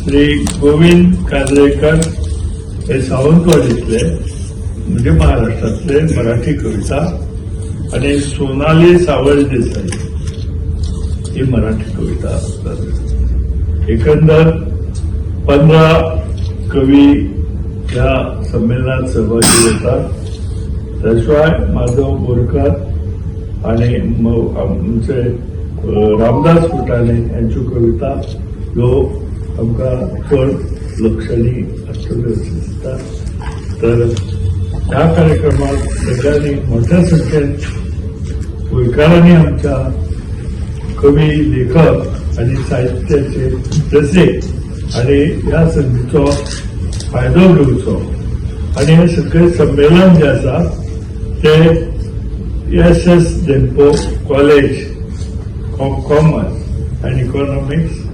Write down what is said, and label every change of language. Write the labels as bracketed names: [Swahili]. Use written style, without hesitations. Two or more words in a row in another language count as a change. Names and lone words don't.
[Marathi] श्री गोविंद काजळेकर हे सावंतवाडीतले म्हणजे महाराष्ट्रातले मराठी कविता आणि सोनाली सावळ देसाई ही मराठी कविता असतात. एकंदर 15 कवी या संमेलनात सहभागी होतात. त्याशिवाय माधव बोरकर आणि आमचे रामदास फुटाणे यांची कविता [Konkani] ह्यो आमकां चड लक्षणी आसतल्यो अशें दिसता. तर ह्या कार्यक्रमात सगळ्यांनी मोठ्या संख्येन गोंयकारांनी आमच्या कवी लेखक आणि साहित्याचे रसिक आणि ह्या संधीचो फायदो घेवचो आणि हे सगळे संमेलन जे आसा ते एस डेम्पो कॉलेज ऑफ कॉमर्स अँड इकॉनॉमिक्स